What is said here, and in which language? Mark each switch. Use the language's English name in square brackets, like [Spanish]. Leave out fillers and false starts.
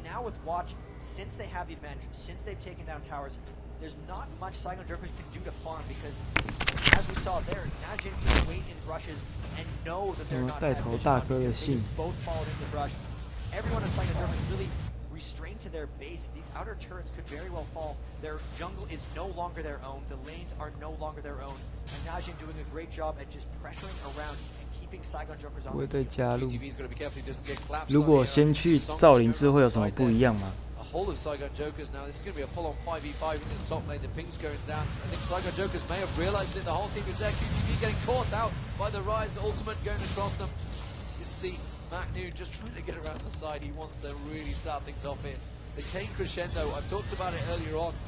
[English] Now with Watch, since they have the advantage, since they've taken down towers, there's not much Saigon Jokers can do to farm because, as we saw there, Najin can wait in brushes and know that they're not that vision. They both followed in the brush. Everyone in Saigon Jokers really restrained to their base. These outer turrets could very well fall. Their jungle is no longer their own. The lanes are no longer their own. And Najin doing a great job at just pressuring around. [Chinese] 不会再加入。如果先去少林寺会有什么不一样吗？ [English] whole of Saigon Jokers now. This is going to be a full-on 5v5 in this top lane. The ping's going down. I think Saigon Jokers may have realized it. The whole team is there. QTV getting caught out by the Rise ultimate going across them. You can see MacNoon just trying to get around the side. He wants to really start things off here. the Kane crescendo, I've talked about it earlier on.